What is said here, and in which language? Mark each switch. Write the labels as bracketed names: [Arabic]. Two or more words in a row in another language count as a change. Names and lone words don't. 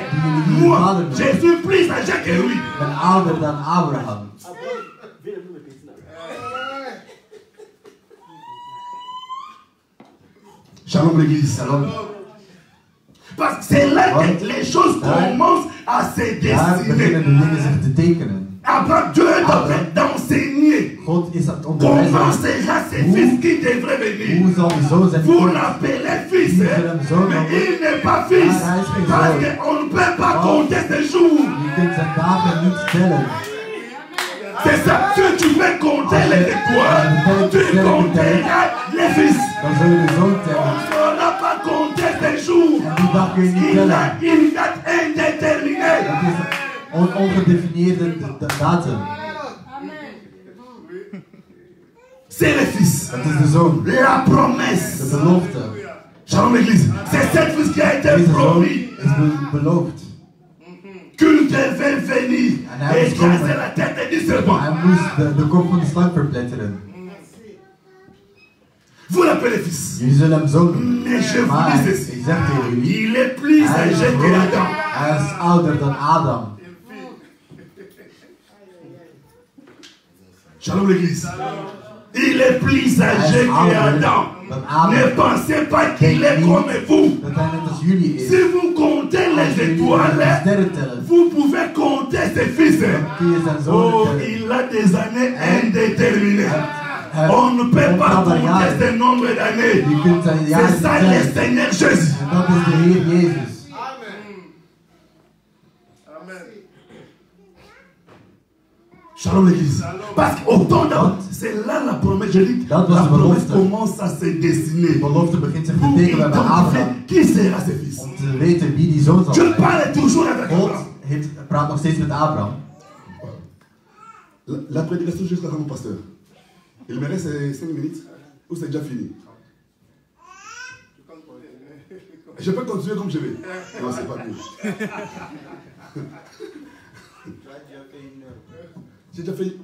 [French] Moi, je suis plus âgé que lui. [Dutch] Ik ben ouder dan Abraham. [French] Shalom l'église. Shalom. Parce que c'est là que les choses commencent à se [Dutch] Daar beginnen [French] dessiner. [Dutch] de dingen zich te tekenen. [French] Abraham, Dieu est en train d'enseigner. [Dutch] God is aan het [French] Comment [Dutch] onderwijzen. [French] sera ce fils qui devrait venir? [Dutch] Hoe zal die zoon zijn? [French] Vous l'appelez fils, mais il n'est pas fils. Parce qu'on ne peut pas compter ses jours. [Dutch] Je kunt zijn dagen niet tellen. [French] C'est ça. Si tu veux compter les étoiles, tu compteras les fils. [Dutch] Dan zul je de zoon [French] On [Dutch] tellen. [French] ne saura pas compter ses jours. [Dutch] En die dag kun je niet [French] Il [Dutch] tellen. [French] a une date indéterminée. [Dutch] Het is een ongedefinieerde datum. [French] C'est le fils. [Dutch] Het is de zoon. [French] La [Dutch] De [French] promesse. [Dutch] belofte. [French] Shalom l'église. C'est cette fils qui a été [Dutch] Deze zoon [French] promis. [Dutch] is beloofd. [French] Qu'il devait venir [Dutch] En hij [French] et [Dutch] moest komen. [French] casser la tête du serpent. [Dutch] Hij moest de kop van de slang verpletteren. [French] Vous l'appelez fils. [Dutch] Jullie zullen hem zoon doen. [French] Mais je vous [Dutch] Maar [French] dis [Dutch] ik [French] ceci. [Dutch] zeg tegen jullie. [French] Il est plus [Dutch] Hij is [French] âgé que [Dutch] groot. [French] Adam. [Dutch] Hij is ouder dan Adam. [French] Shalom l'église. Il est plus âgé que Adam. Ne pensez pas qu'il est comme vous. [Dutch] Dat hij net als jullie is. [French] Si vous comptez [Dutch] Als [French] les [Dutch] jullie de [French] étoiles, [Dutch] sterren tellen, [French] vous pouvez compter ses fils. [Dutch] dan kun je zijn zoon [French] Oh, [Dutch] tellen. [French] il a des années indéterminées. [Dutch] Hij- [French] On ne peut pas [Dutch] hij- [French] compter ce nombre d'années. [Dutch] Je kunt zijn jaren [French] C'est ça le [Dutch] tellen. [French] Seigneur Jésus. [Dutch] En dat is de Heer Jezus. [French] Shalom l'église. Parce qu'au temps d'Abraham, c'est là la promesse, je dis, la [Dutch] Dat was de [French] promesse [Dutch] belofte. [French] commence à se dessiner. [Dutch] De belofte begint zich te [French] Pour [Dutch] tekenen bij Abraham. [French] identifier qui sera ses fils. [Dutch] Om te weten wie die zoon zal [French] Je [Dutch] zijn. [French] parle toujours avec [Dutch] God [French] Abraham. [Dutch] praat nog steeds met Abraham. [French] La prédication jusqu'à quand mon pasteur? Il me reste 5 minutes ou c'est déjà fini? Je peux continuer comme je vais. Non, c'est pas bien. J'ai déjà fait.